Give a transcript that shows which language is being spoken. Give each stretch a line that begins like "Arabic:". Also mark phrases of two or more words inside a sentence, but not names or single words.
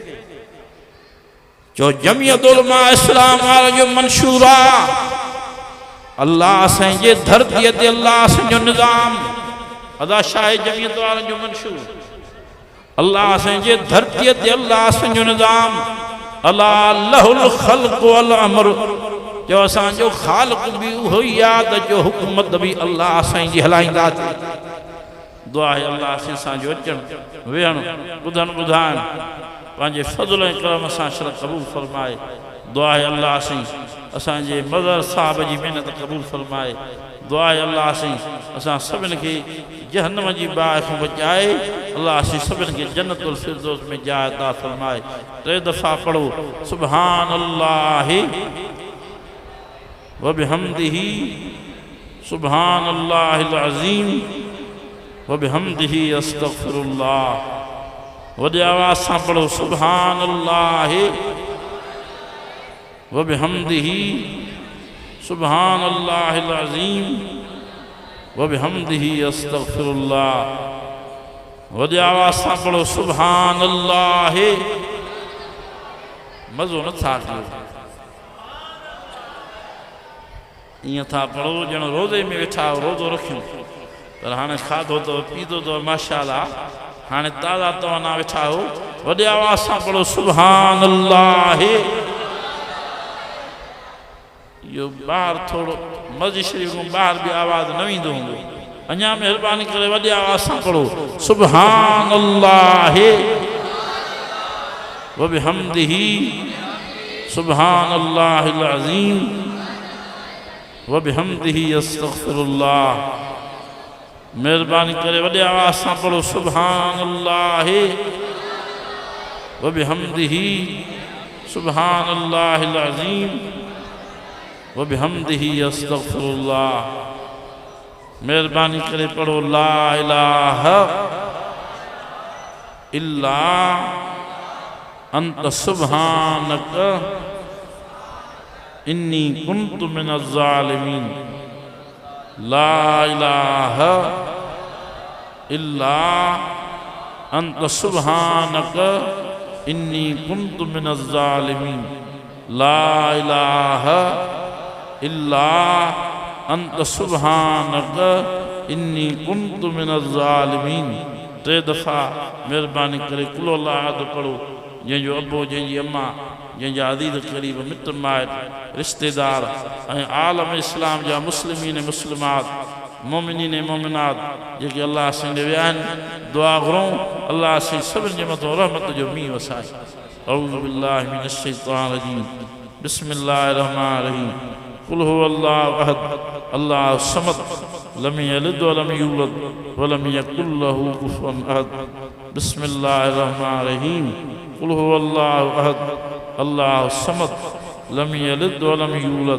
Sindhi: जो जमीयत उलमा इस्लाम वारनि जो मंशूर आहे, अल्लाह असांजे धरतीअ ते अल्लाह असांजो निज़ाम। अदा शाही जमीयत वारनि जो मंशूर, अल्लाह असांजे धरतीअ ते अल्लाह असांजो निज़ाम।
Arabic: ألا له الخلق والأمر,
Sindhi: जो असांजो ख़ालिक़ बि उहो ई आहे त जो हुकूमत बि अल्लाह असांजी जी हलाईंदासीं। दुआ आहे अल्लाह असांजो अचणु वेहणु ॿुधणु ॿुधाइणु पंहिंजे फज़ल ऐं करम सां शरत क़बूल फरमाए। दुआ आहे अल्लाह असांजे मदर साहब जी महिनत क़बूल फरमाए। दुआ आहे अल्लाह असां सभिनि खे जहन्नम जी बाहि खां बचाए, अल्लाह सभिनि खे जन्नतुल फिरदौस में जाइ अता फरमाए।
Arabic: 3
Sindhi: दफ़ा पढ़ो
Arabic: سبحان الله وبحمده سبحان الله العظيم وبحمده أستغفر الله.
Sindhi: वॾे आवाज़ सां पढ़ो
Arabic: سبحان الله وبحمده سبحان الله العظيم وبحمده أستغفر الله.
Sindhi: वॾे आवाज़ सां पढ़ो
Arabic: سبحان الله.
Sindhi: मज़ो नथा कयो, ईअं था पढ़ो ॼण रोज़े में वेठा रोज़ो रखियूं, पर हाणे खाधो तो पीतो तो माशाअल्लाह, हाणे ताज़ा तव्हां ना वेठा हो। वॾे आवाज़ सां पढ़ो सुभान अल्लाह। इहो ॿाहिरि थोरो मस्जिद शरीफ़ खां ॿाहिरि बि आवाज़ न वेंदो हूंदो, अञा महिरबानी करे वॾे आवाज़ सां पढ़ो
Arabic: سبحان الله وبحمده سبحان الله العظيم وبحمده أستغفر الله.
Sindhi: मेहरबानी करे वॾे आवाज़ सां पढ़ो
Arabic: سبحان الله وبحمده سبحان الله العظيم وبحمده أستغفر الله.
Sindhi: मेहरबानी करे पढ़ो
Arabic: لا إله إلا أنت سبحانك إني كنت من الظالمين لا إله إلا أنت سبحانك إني كنت من الظالمين لا إله إلا أنت سبحانك إني كنت من الظالمين 3
Sindhi: दफ़ा मेहरबानी करे
Arabic: قل الله أحد
Sindhi: पढ़ो जंहिंजो अबो जंहिंजी अम्मा जंहिंजा अज़ीज़ क़रीब मित्र माइट रिश्तेदार ऐं आलम इस्लाम जा मुस्लिमीन मुस्लिमात मोमिनीन मोमिनात जेके अल्लाह सिंधे विया आहिनि दुआ घुरूं अल्लाह सी सभिनि जे मथां रहमत जो मींहुं वसाए
Arabic: أعوذ بالله من الشيطان الرجيم بسم الله الرحمن الرحيم قل هو الله أحد الله الصمد لم يلد ولم يولد ولم يكن له كفوا أحد بسم الله الرحمن الرحيم قل هو الله أحد الله الصمد لم يلد ولم يولد